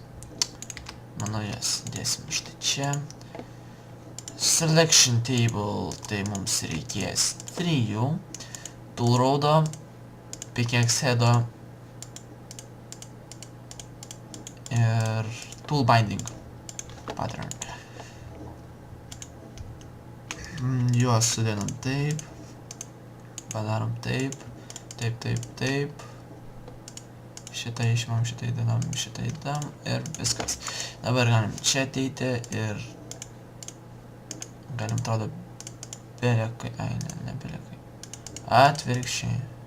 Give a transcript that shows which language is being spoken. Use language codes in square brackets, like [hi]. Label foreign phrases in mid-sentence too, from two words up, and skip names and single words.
[lt] Manau, jas dėsim štai čia. [en] Selection table, [lt] tai mums reikės 3. [en] Tool rodo. Pickaxe head'o ir tool binding pattern. [lt] Juos sudėdam taip, padarom taip. Šitą išimam, šitą įdedam ir viskas. Dabar galim čia ateiti ir galim atrodo belekai, ne belekai, atvirkščiai.